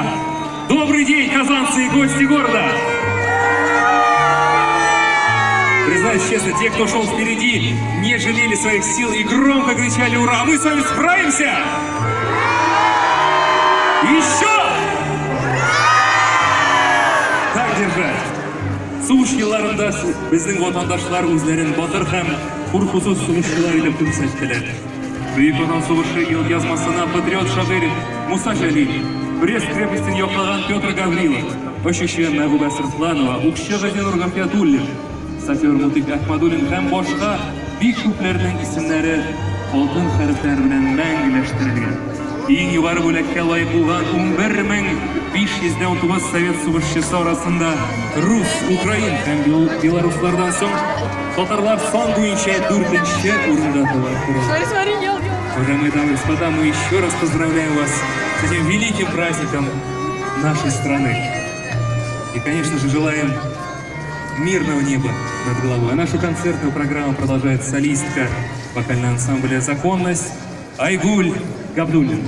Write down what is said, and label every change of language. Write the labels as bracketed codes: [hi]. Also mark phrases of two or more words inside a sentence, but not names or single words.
[ru] Добрый день, казанцы и гости города! Признаюсь честно, те, кто шел впереди, не жалели своих сил и громко кричали «Ура!» Мы с вами справимся! Еще! Так держать! [tt] Сугыш елларында безнең ватандашлар үзләрен батыр һәм куркусыз сугышчылар итеп күрсәттеләр. Бөек Ватан сугышы елъязмасына патриот шагыйрь Муса Җәлил, Брест крепостен яклаган Петр Гаврилов, очучы Мәгъүбә Сыртланова, укчы Газинур Гафиятуллин, сапер Мутик Әхмәдуллин һәм башка бик күпләрнең исемнәре алтын хәрефләр белән мәңгеләштерелгән. Иң югары бүләккә лаек булган 11519 совет сугышчысы арасында рус, украин һәм белоруслардан соң татарлар сан буенча 4-нче урында туралар. [ru] Уважаемые дамы и господа, мы еще раз поздравляем вас с этим великим праздником нашей страны. И, конечно же, желаем мирного неба над головой. А нашу концертную программу продолжает солистка вокального ансамбля «Законность» Айгуль Габдуллин.